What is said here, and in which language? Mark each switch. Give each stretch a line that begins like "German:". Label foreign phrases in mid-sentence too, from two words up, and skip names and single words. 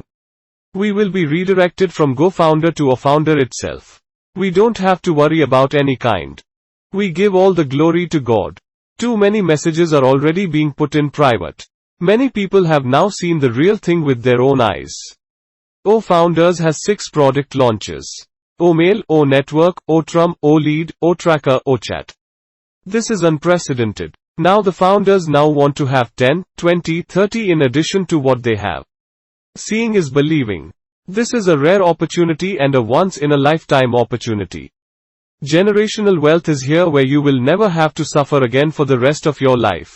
English: We will be redirected from gofounder to ofounder itself. We don't have to worry about any kind. We give all the glory to God. Too many messages are already being put in private. Many people have now seen the real thing with their own eyes. Ofounders has 6 product launches. O-Mail, O-Network, O-Trum, O-Lead, O-Tracker, O-Chat. This is unprecedented. Now the founders now want to have 10, 20, 30 in addition to what they have. Seeing is believing. This is a rare opportunity and a once-in-a-lifetime opportunity. Generational wealth is here, where you will never have to suffer again for the rest of your life.